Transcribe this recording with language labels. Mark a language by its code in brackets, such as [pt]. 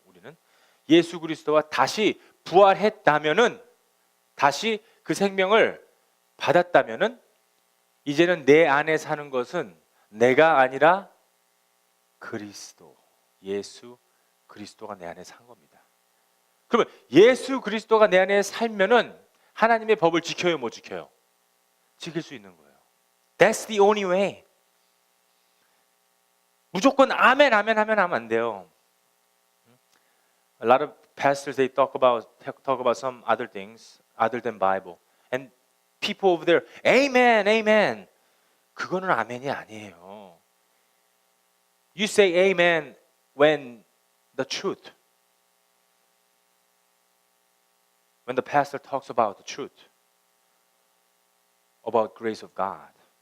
[ko] 우리는 예수 그리스도와 다시 부활했다면은, 다시 그 생명을 받았다면은 이제는 내 안에 사는 것은 내가 아니라 그리스도, 예수 그리스도가 내 안에 산 겁니다. 그러면 예수 그리스도가 내 안에 살면은 하나님의 법을 지켜요, 못 지켜요? 지킬 수 있는 거예요. [en] That's the only way. [ko] 무조건 아멘 아멘 하면 안 돼요. [en] A lot of pastors they talk about some other things other than Bible, and people over there, amen, amen. [ko] 그거는 아멘이 아니에요. [en] You say amen when the truth, when the pastor talks about the truth, about grace of God,